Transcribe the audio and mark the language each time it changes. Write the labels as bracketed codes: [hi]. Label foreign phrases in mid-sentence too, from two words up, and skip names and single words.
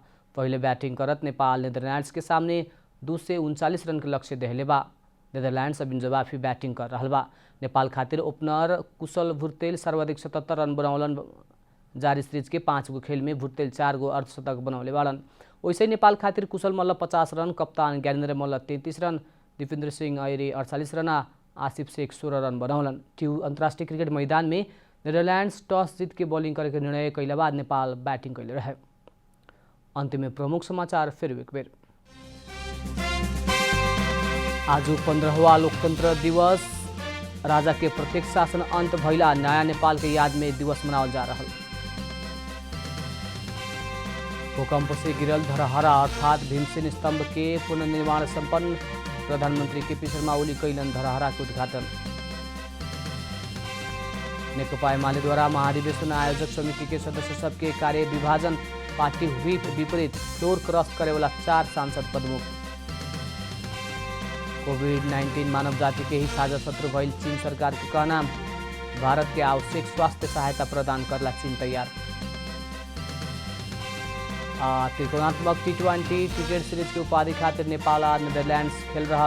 [bho] पहले बैटिंग करत नेपाल नेदरलैंड्स के सामने 239 रन के लक्ष्य देहले बा। नेदरलैंड्स अब जवाफी बैटिंग कर रहा बा। नेपाल खातिर ओपनर कुशल भुर्तेल सर्वाधिक 77 रन बनौलन। जारी सीरीज के 5 गो खेल में भुर्तेल 4 गो अर्धशतक बनौले बाड़न। वैसे नेपाल खातिर कुशल मल्ल 50 रन, कप्तान ज्ञानेन्द्र मल्ल 33 रन, दिपेन्द्र सिंह ऐरे 48 रन, आसिफ शेख 16 रन बनौलन। अंतर्राष्ट्रीय क्रिकेट मैदान में नेदरलैंड्स टॉस जीत के बॉलिंग करे के निर्णय कैला बाद नेपाल बैटिंग कैले रहे। अंत में प्रमुख समाचार फिर एक बेर। आज 15वां लोकतंत्र दिवस राजा के प्रत्यक्ष शासन अंत भइला नया नेपाल के याद में दिवस मनावल जा रहा। भूकंप से गिरल धरहरा अर्थात भीमसेन स्तंभ के पुनर्निर्माण संपन्न। प्रधानमंत्री केपी शर्मा ओली कैलन धरहरा के उद्घाटन। नेकपा एमाले द्वारा महाधिवेशन आयोजक समिति के सदस्य सबके कार्य विभाजन। पार्टी व्हिप विपरीत फ्लोर क्रॉस करे वाला 4 सांसद पदमुक्त। कोविड-19 मानव जाति के ही साझा शत्रु भइल चीन सरकार के कहना। भारत के आवश्यक स्वास्थ्य सहायता प्रदान करला चीन तैयार। त्रिकोणात्मक टी20 क्रिकेट सीरीज के उपाधि खातिर नेपाल और नेदरलैंड्स खेल रहा।